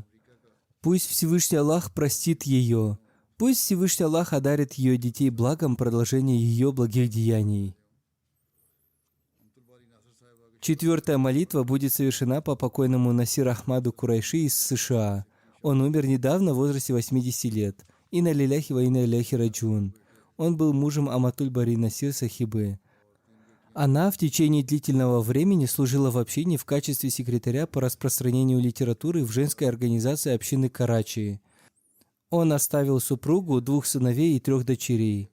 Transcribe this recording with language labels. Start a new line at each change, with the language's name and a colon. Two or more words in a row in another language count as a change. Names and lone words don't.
Russian: Пусть Всевышний Аллах простит ее. Пусть Всевышний Аллах одарит ее детей благом продолжения ее благих деяний. 4-я молитва будет совершена по покойному Насир Ахмаду Курайши из США. Он умер недавно в возрасте 80 лет.
Arabic: إنا لله وإنا إليه راجعون.
Russian: Он был мужем Аматуль Бари Насир Сахибы. Она в течение длительного времени служила в общине в качестве секретаря по распространению литературы в женской организации общины Карачи. Он оставил супругу, 2 сыновей и 3 дочерей.